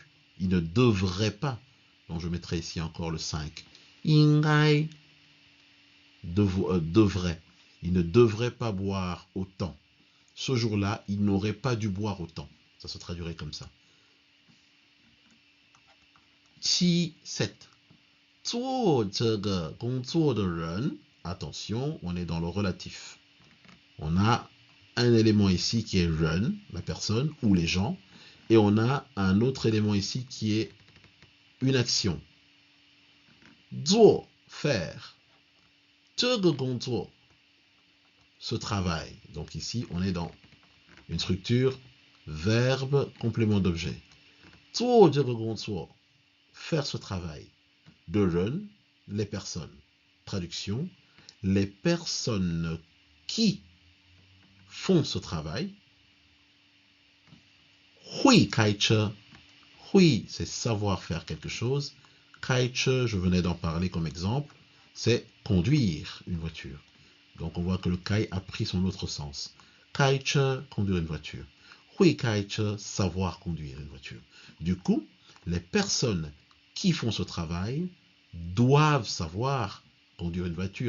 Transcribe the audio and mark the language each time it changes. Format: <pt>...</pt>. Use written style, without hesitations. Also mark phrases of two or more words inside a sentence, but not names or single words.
<fr>Il ne devrait pas. Donc je mettrai ici encore le 5. Ingai. Devrait. Il ne devrait pas boire autant. Ce jour-là, il n'aurait pas dû boire autant. Ça se traduirait comme ça.</fr> <zh>Chi 7. 做这个工作的人,</zh> <fr>attention, on est dans le relatif. On a un élément ici qui est 人, la personne ou les gens, et on a un autre élément ici qui est une action.</fr> <zh>做, faire. 这个工作,</zh> <fr>ce travail. Donc ici, on est dans une structure verbe, complément d'objet.</fr> <zh>做这个工作,</zh> <fr>faire ce travail.</fr> <zh>的人,</zh> <fr>les personnes. Traduction, les personnes qui font ce travail.</fr> <zh>会开车, 会,</zh> <fr>c'est savoir faire quelque chose.</fr> <zh>开车,</zh> <fr>je venais d'en parler comme exemple, c'est conduire une voiture. Donc on voit que le kai a pris son autre sens.</fr> <zh>开车,</zh> <fr>conduire une voiture.</fr> <zh>会开车,</zh> <fr>savoir conduire une voiture. Du coup, les personnes qui font ce travail doivent savoir conduire une voiture.</fr>